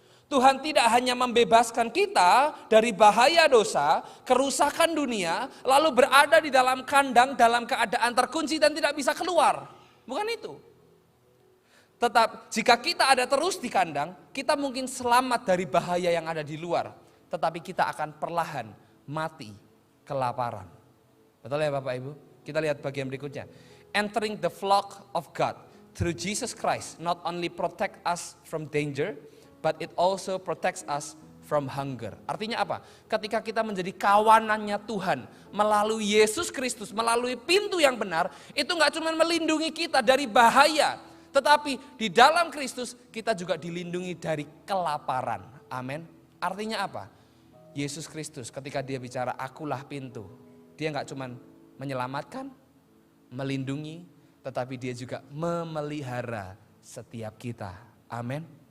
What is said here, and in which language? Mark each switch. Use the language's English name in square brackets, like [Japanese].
[Indonesian] Tuhan tidak hanya membebaskan kita dari bahaya dosa, kerusakan dunia, lalu berada di dalam kandang dalam keadaan terkunci dan tidak bisa keluar. Bukan itu. Tetap jika kita ada terus di kandang, kita mungkin selamat dari bahaya yang ada di luar. Tetapi kita akan perlahan mati kelaparan. Betul ya Bapak Ibu? Kita lihat bagian berikutnya. [English] Entering the flock of God through Jesus Christ not only protect us from danger, but it also protects us from hunger. [Indonesian] Artinya apa? Ketika kita menjadi kawanannya Tuhan melalui Yesus Kristus, melalui pintu yang benar, itu gak cuma melindungi kita dari bahaya, tetapi di dalam Kristus kita juga dilindungi dari kelaparan. Amin. Artinya apa? Yesus Kristus ketika dia bicara akulah pintu, dia gak cuma menyelamatkan, melindungi, tetapi dia juga memelihara setiap kita. Amin.